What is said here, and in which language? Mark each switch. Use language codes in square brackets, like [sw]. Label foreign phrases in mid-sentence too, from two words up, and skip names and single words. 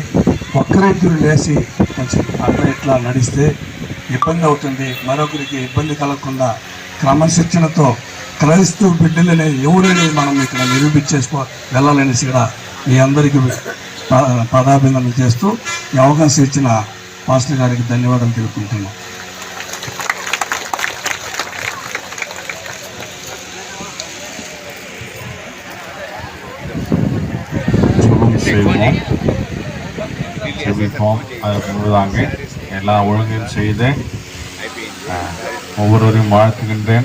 [te] ఒక్కరిద్దరు లేచి కొంచెం అట్లా ఇట్లా నడిస్తే ఇబ్బంది అవుతుంది. మరొకరికి ఇబ్బంది కలగకుండా క్రమశిక్షణతో క్రైస్తవ బిడ్డలనే ఎవరైనా మనం ఇక్కడ నిరూపించేసుకో వెళ్ళాలనేసి కూడా మీ అందరికీ పదాభినందనలు చేస్తూ ఈ అవకాశం ఇచ్చిన మాస్టర్ గారికి ధన్యవాదాలు తెలుపుకుంటున్నాం. [ta] செவிப்போம். அதற்கு முழுதாங்க எல்லா ஒழுங்கையும் செய்து ஒவ்வொருவரையும் வாழ்த்துகின்றேன்.